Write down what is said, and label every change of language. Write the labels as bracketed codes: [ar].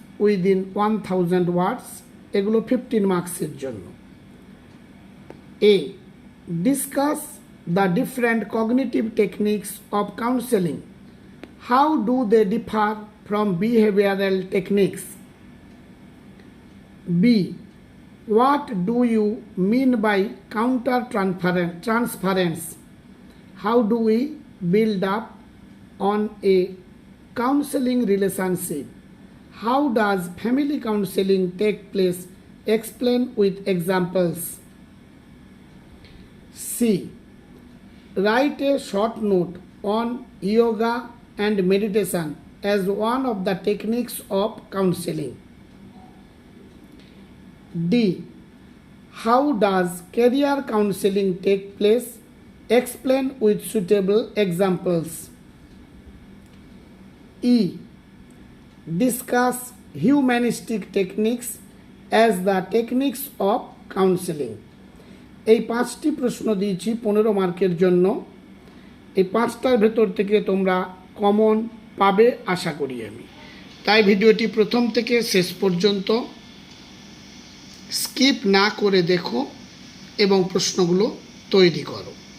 [en] within 1000 words, [bn] এগুলো 15 মার্কসের জন্য। [en] A, discuss the different cognitive techniques of counselling, how do they differ from behavioural techniques. B, what do you mean by counter transference? How do we build up on a counseling relationship? How does family counseling take place? Explain with examples. C, write a short note on yoga and meditation as one of the techniques of counseling. D, how does career counseling take place? Explain with suitable examples. E, discuss humanistic techniques as the techniques of counseling. [bn] এই 5টি প্রশ্ন দিয়েছি 15 মার্কের জন্য। এই 5টার ভেতর থেকে তোমরা কমন পাবে আশা করি আমি। তাই ভিডিওটি প্রথম থেকে শেষ পর্যন্ত স্কিপ না করে দেখো এবং প্রশ্নগুলো তৈরি করো।